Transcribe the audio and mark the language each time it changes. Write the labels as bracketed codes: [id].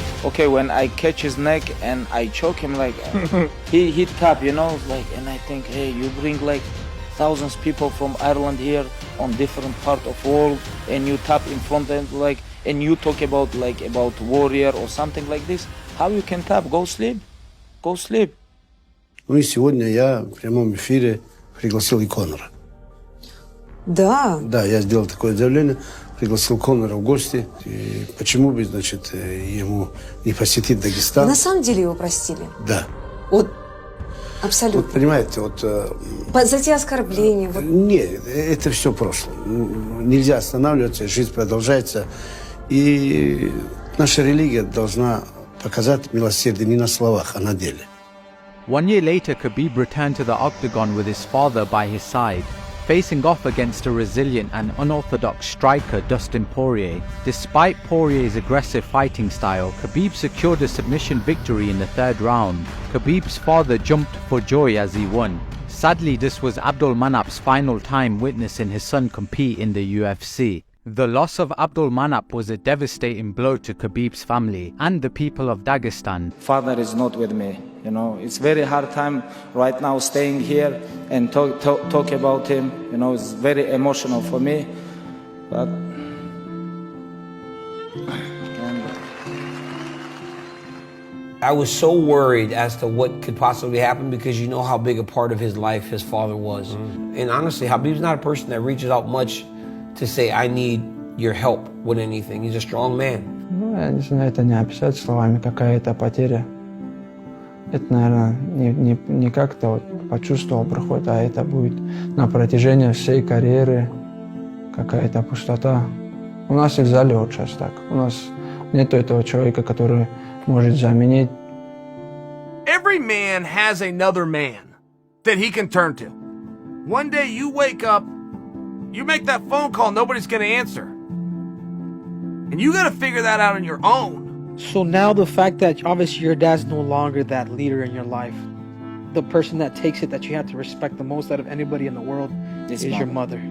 [en] Okay, when I catch his neck and I choke him, like he tap, you know, like, and I think, hey, you bring like thousands of people from Ireland here on different part of world, and you tap in front and like, and you talk about like about warrior or something like this. How you can tap? Go sleep, go sleep. [ru] Ну и сегодня я в прямом эфире пригласил и Конора. Да. Да, я сделал такое заявление, пригласил Конора в гости. И почему бы, значит, ему не посетить Дагестан? На самом деле его простили? Да. Вот. Абсолютно. Вот, понимаете, вот... За те оскорбления. Вот. Нет, это все прошлое. Нельзя останавливаться, жизнь продолжается. И наша религия должна показать милосердие не на словах, а на деле. [en] 1 year later, Khabib returned to the octagon with his father by his side, facing off against a resilient and unorthodox striker Dustin Poirier. Despite Poirier's aggressive fighting style, Khabib secured a submission victory in the 3rd round. Khabib's father jumped for joy as he won, Sadly, this was Abdulmanap's final time witnessing his son compete in the UFC. The loss of Abdulmanap was a devastating blow to Khabib's family and the people of Dagestan. Father is not with me, you know. It's very hard time right now staying here and talk about him. You know, it's very emotional for me. But I was so worried as to what could possibly happen because you know how big a part of his life his father was. And honestly, Khabib's not a person that reaches out much to say, I need your help with anything. He's a strong man. [ru] Ну, я не знаю, это не описать словами, какая-то потеря. Это, наверное, не как-то вот почувствовал проход, а это будет на протяжении всей карьеры какая-то пустота. У нас и в зале вот сейчас так. У нас нету этого человека, который может заменить. [en] Every man has another man that he can turn to. One day you wake up, you make that phone call, nobody's going to answer. And you got to figure that out on your own. So now the fact that obviously your dad's no longer that leader in your life, the person that takes it that you have to respect the most out of anybody in the world is your mother.